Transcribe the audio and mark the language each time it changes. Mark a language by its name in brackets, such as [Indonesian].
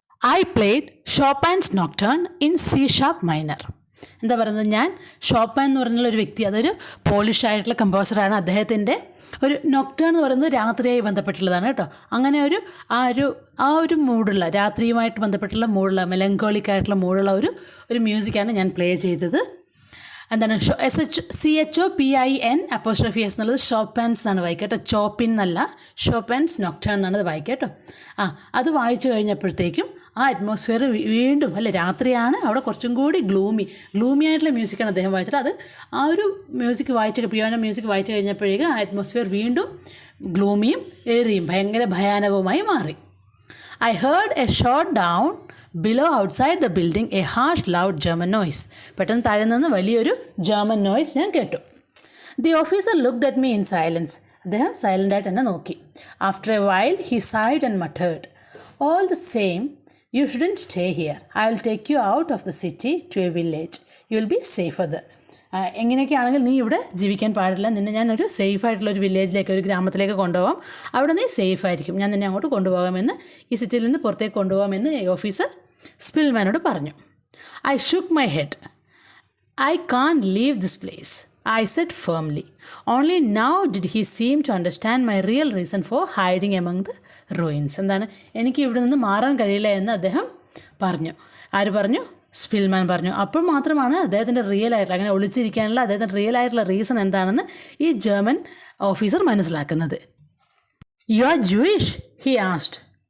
[English] I played Chopin's Nocturne in C# minor. [Malayalam] എന്താ പറയുന്നത്, ഞാൻ ഷോപ്പാൻ എന്ന് പറഞ്ഞുള്ളൊരു വ്യക്തി, അതൊരു പോളിഷ് ആയിട്ടുള്ള കമ്പോസറാണ്. അദ്ദേഹത്തിൻ്റെ ഒരു നൊക്ടേൺ എന്ന് പറയുന്നത് രാത്രിയായി ബന്ധപ്പെട്ടുള്ളതാണ് കേട്ടോ. അങ്ങനെ ആ ഒരു മൂടുള്ള, രാത്രിയുമായിട്ട് ബന്ധപ്പെട്ടുള്ള മൂടുള്ള, മെലങ്കോളിക്കായിട്ടുള്ള മൂടുള്ള ഒരു മ്യൂസിക്കാണ് ഞാൻ പ്ലേ ചെയ്തത്. എന്താണ്, CHOPIN അപ്പോസ്ട്രോഫി എസ് എന്നുള്ളത് ഷോപ്പാൻസ് എന്നാണ് വായിക്കുക കേട്ടോ. ചോപ്പിൻ എന്നല്ല, ഷോപ്പാൻസ് നൊക്ടേൺ എന്നാണ് അത് വായിക്കുക കേട്ടോ. അത് വായിച്ചു കഴിഞ്ഞപ്പോഴത്തേക്കും ആ അറ്റ്മോസ്ഫിയർ വീണ്ടും രാത്രിയാണ്, അവിടെ കുറച്ചും കൂടി ഗ്ലൂമി ആയിട്ടുള്ള മ്യൂസിക്കാണ് അദ്ദേഹം വായിച്ചത്. അത് ആ ഒരു മ്യൂസിക് പിയാനോ മ്യൂസിക് വായിച്ചു കഴിഞ്ഞപ്പോഴേക്കും ആ അറ്റ്മോസ്ഫിയർ വീണ്ടും ഗ്ലൂമിയും ഏറിയും ഭയങ്കര ഭയാനകവുമായി മാറി. [English] I heard a shot down below outside the building, a harsh loud German noise. [Malayalam] പെട്ടെന്ന് താഴെ നിന്ന് വലിയൊരു ജർമ്മൻ നോയ്സ് ഞാൻ കേട്ടു. [English] The officer looked at me in silence. [Malayalam] അദ്ദേഹം സൈലൻ്റായിട്ട് എന്നെ നോക്കി. [English] After a while he sighed and muttered, all the same, you shouldn't stay here. I'll take you out of the city to a village. You'll be safer there. [Malayalam] എങ്ങനെയൊക്കെ ആണെങ്കിൽ നീ ഇവിടെ ജീവിക്കാൻ പാടില്ല, നിന്നെ ഞാനൊരു സേഫായിട്ടുള്ളൊരു വില്ലേജിലേക്ക്, ഒരു ഗ്രാമത്തിലേക്ക് കൊണ്ടുപോകാം, അവിടെ നീ സേഫായിരിക്കും, ഞാൻ നിന്നെ അങ്ങോട്ട് കൊണ്ടുപോകാമെന്ന്, ഈ സിറ്റിയിൽ നിന്ന് പുറത്തേക്ക് കൊണ്ടുപോകാമെന്ന് ഈ ഓഫീസർ സ്പിൽമാനോട് പറഞ്ഞു. [English] I shook my head. I can't leave this place, I said firmly. Only now did he seem to understand my real reason for hiding among the ruins. [Malayalam] എന്താണ്, എനിക്ക് ഇവിടെ നിന്ന് മാറാൻ കഴിയില്ല എന്ന് അദ്ദേഹം പറഞ്ഞു. ആര് പറഞ്ഞു? സ്പിൽമാൻ പറഞ്ഞു. അപ്പോൾ മാത്രമാണ് അദ്ദേഹത്തിൻ്റെ അങ്ങനെ ഒളിച്ചിരിക്കാനുള്ള അദ്ദേഹത്തിൻ്റെ റിയൽ ആയിട്ടുള്ള റീസൺ എന്താണെന്ന് ഈ ജർമ്മൻ ഓഫീസർ മനസ്സിലാക്കുന്നത്. [English] You are Jewish, he asked.